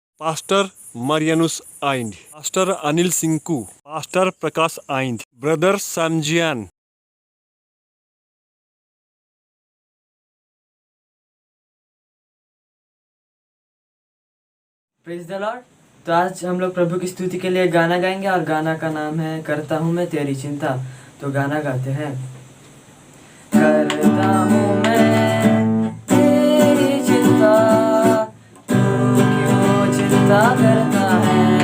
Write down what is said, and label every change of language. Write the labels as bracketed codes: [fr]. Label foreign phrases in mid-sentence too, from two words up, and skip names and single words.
[en] Pastor Marianus Aind, Pastor Anil Sinku, Pastor Prakash Aind, Brother Samjian. Praise the Lord. [hi] तो आज हम लोग प्रभु की स्तुति के लिए गाना गाएंगे और गाना का नाम है करता हूँ मैं तेरी चिंता। तो गाना गाते हैं। करता हूँ मैं तेरी चिंता, तू क्यों चिंता करता है।